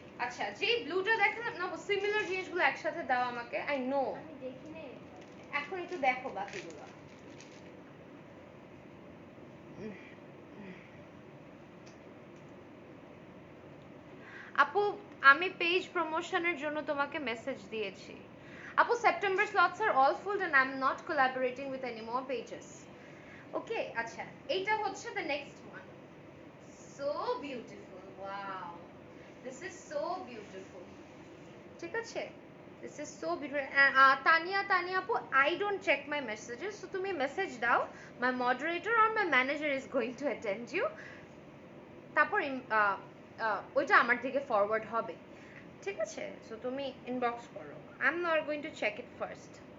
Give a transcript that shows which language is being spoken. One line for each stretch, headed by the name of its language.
Bangla: আচ্ছা, যে ব্লুটা দেখালাম না, সিমিলার জিনিসগুলো একসাথে দাও আমাকে।
English: I know
Bangla: আমি দেখি নাই। এখন একটু দেখো বাকিগুলো। আপু আমি পেজ প্রমোশনের জন্য তোমাকে মেসেজ দিয়েছি। আপু September slots আর all full
English: and I'm not collaborating with any more pages.
Bangla: ওকে, আচ্ছা এইটা হচ্ছে
English: the next one. So beautiful, wow, this is so beautiful,
Bangla: ঠিক আছে?
English: This is so beautiful. Tania আপু, I don't check my messages, so
Bangla: তুমি message দাও,
English: my moderator or my manager is going to attend you,
Bangla: তারপর ওইটা আমার দিকে forward হবে, ঠিক আছে?
English: so
Bangla: তুমি ইনবক্স করো,
English: I am not going to check it first.